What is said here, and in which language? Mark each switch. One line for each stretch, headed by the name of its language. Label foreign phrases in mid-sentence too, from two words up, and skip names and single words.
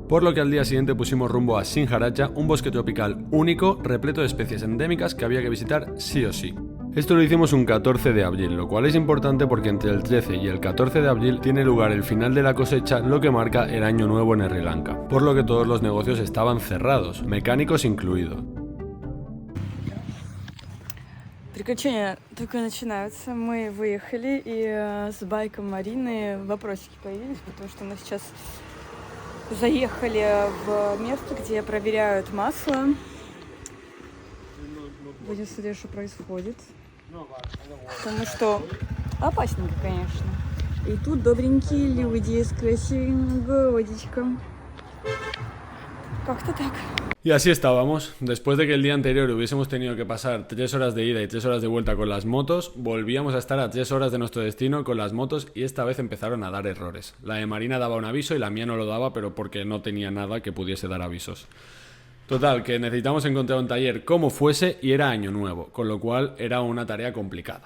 Spanish: Por lo que al día siguiente pusimos rumbo a Sinharaja, un bosque tropical único, repleto de especies endémicas que había que visitar sí o sí. Esto lo hicimos un 14 de abril, lo cual es importante porque entre el 13 y el 14 de abril tiene lugar el final de la cosecha, lo que marca el año nuevo en Sri Lanka, por lo que todos los negocios estaban cerrados, mecánicos incluidos.
Russian: Приключения только начинаются. Мы выехали, и с байком Марины вопросики появились, потому что мы сейчас заехали в место, где проверяют масло. Будем смотреть, что происходит. Потому что опасненько, конечно. И тут добренькие люди с красивым городичком. Как-то так.
Spanish: Y así estábamos. Después de que el día anterior hubiésemos tenido que pasar 3 horas de ida y 3 horas de vuelta con las motos, volvíamos a estar a 3 horas de nuestro destino con las motos y esta vez empezaron a dar errores. La de Marina daba un aviso y la mía no lo daba, pero porque no tenía nada que pudiese dar avisos. Total, que necesitamos encontrar un taller como fuese y era año nuevo, con lo cual era una tarea complicada.